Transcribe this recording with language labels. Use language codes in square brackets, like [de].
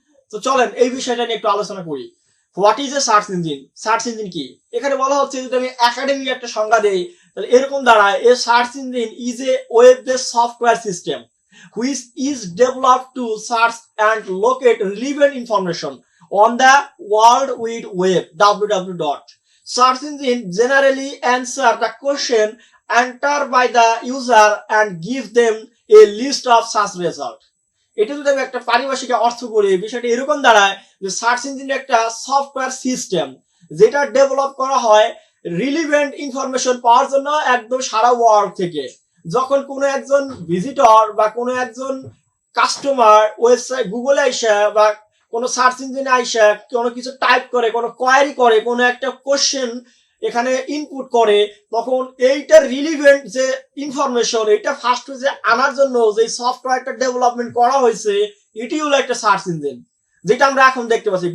[bn] তো চলেন এই বিষয়টা নিয়ে একটু আলোচনা করি। [en] What is a search engine? [bn] Search engine কি? এখানে বলা হচ্ছে, যদি আমি একাডেমিক একটা সংজ্ঞা দেই তাহলে এরকম দাঁড়ায়, [en] A search engine is a web based software system which is developed to search and locate relevant information on the World Wide Web www. Search engine generally answer the question entered by the user and give them a list of such results. [bn] এটা যদি আমি একটা পারিভাষিক অর্থ করি, বিষয়টা এরকম দাঁড়ায় যে সার্চ ইঞ্জিন একটা সফটওয়্যার সিস্টেম যেটা ডেভেলপ করা হয় রিলিভেন্ট ইনফরমেশন পাওয়ার জন্য একদম সারা ওয়ার্ল্ড থেকে। যখন কোনো একজন ভিজিটর বা কোনো একজন কাস্টমার ওয়েবসাইট গুগলে আইসা বা কোনো সার্চ ইঞ্জিনে আইসা কোনো কিছু টাইপ করে, কোনো কোয়ারি করে, কোনো একটা কোশ্চেন এখানে ইনপুট করে, তখন এইটার রিলিভেন্ট যে ইনফরমেশন এটা ফার্স্ট পেজে আনার জন্য যে সফটওয়্যারটা ডেভেলপমেন্ট করা হয়েছে এটি হলো একটা সার্চ ইঞ্জিন, যেটা আমরা এখন দেখতে পাচ্ছি।